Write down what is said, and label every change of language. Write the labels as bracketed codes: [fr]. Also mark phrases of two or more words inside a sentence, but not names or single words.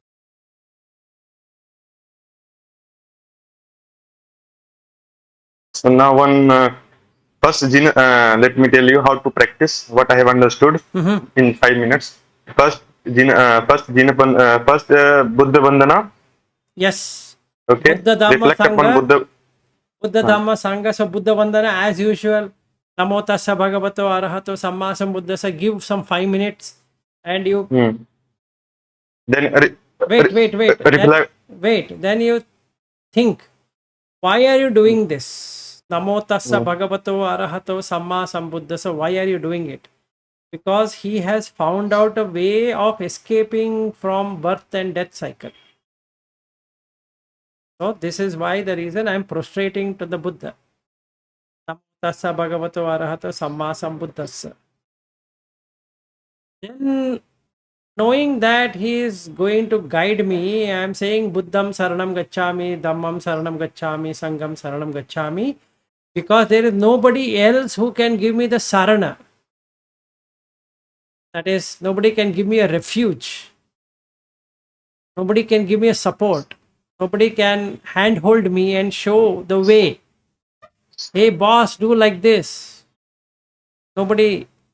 [en] So now first let me tell you how to practice what I have understood in 5 minutes. First Buddha Vandana, Yes. Okay, Buddha, Dhamma, reflect upon Sangha. Buddha. Buddha, Dhamma, Sangha. So Buddha Vandana as usual. [pi] Namo tassa bhagavato arahato samma sambuddhassa. [en] Give some 5 minutes and you Hmm. Then wait. reply. Then you think, why are you doing this? [pi] Namo tassa Hmm. bhagavato arahato samma sambuddhassa. [en] Why are you doing it? Because he has found out a way of escaping from birth and death cycle. So this is why the reason I am prostrating to the Buddha. [pi] Namo tassa bhagavato arahato samma sambuddhassa. [en] Then, knowing that he is going to guide me, I am saying [pi] Buddham saranam gacchami, Dhammam saranam gacchami, Sangham saranam gacchami, [en] because there is nobody else who can give me the sarana. That is, nobody can give me a refuge. Nobody can give me a support. Nobody can handhold me and show the way. Hey boss, do like this. Nobody.